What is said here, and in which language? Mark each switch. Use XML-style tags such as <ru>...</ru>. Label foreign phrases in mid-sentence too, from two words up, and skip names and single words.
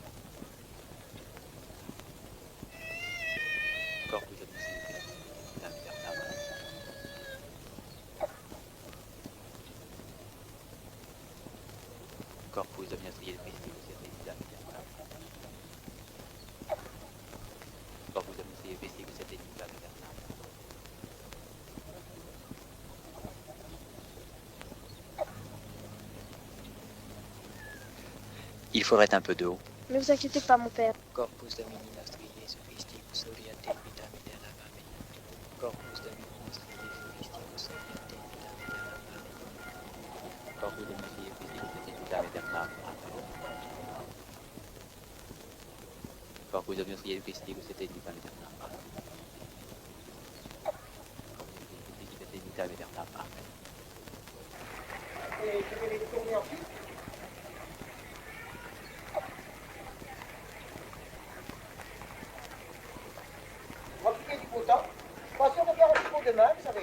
<la>Corpus Domini vitam aeternam. Corpus Domini nostri Iesu Christi, custodiate in vitam aeternam. Corpus Domini nostri Iesu Christi, custodiate in vitam aeternam.</la> <fr>Il faudrait un peu d'eau. Ne vous inquiétez pas, mon père. Corpus Domini nostri Iesu Christi, custodiate in vitam aeternam.</fr> <la>Amen. Corpus Domini nostri Iesu Christi, custodiate in vitam aeternam. Amen. Corpus Domini nostri Iesu Christi, custodiate in vitam aeternam. Corpus Domini nostri Iesu Christi, custodiate in vitam aeternam. Custodiate in vitam aeternam. Amen.</la> <fr>Et je vais les tourner ensuite. Profitez du beau temps. Je suis pas sûr de faire un petit pot demain, vous savez.</fr>